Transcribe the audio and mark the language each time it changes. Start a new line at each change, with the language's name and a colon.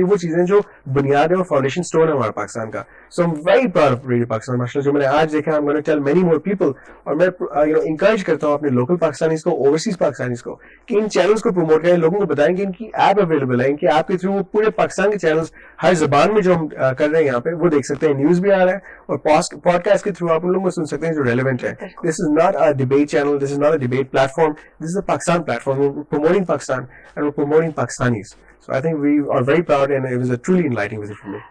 Urdu: یہ وہ چیزیں جو بنیاد ہے اور فاؤنڈیشن اسٹون ہے ہمارا پاکستان کا.
English: so am very proud of radio Pakistan
Urdu: ماشاء اللہ. جو میں نے آج دیکھا,
English: I'm going to tell many more people,
Urdu: اور میں انکریج کرتا ہوں اپنے لوکل پاکستانیز کو, اوورسیز پاکستانیز کو, کہ ان چینلز کو پروموٹ کریں, لوگوں کو بتائیں کہ ان کی ایپ اویلیبل ہے, ان کی ایپ کے تھرو پورے پاکستان کے چینلز ہر زبان میں جو ہم کر رہے ہیں یہاں پہ وہ دیکھ سکتے ہیں. نیوز بھی آ رہا ہے, اور پوڈ کاسٹ کے تھرو آپ ان لوگوں کو سن سکتے ہیں جو ریلیونٹ ہے.
English: This is not a debate channel, this is not a debate platform, this is a Pakistan platform. We're promoting Pakistan and we're promoting Pakistanis. So I think we are very proud, and it was a truly enlightening visit for me.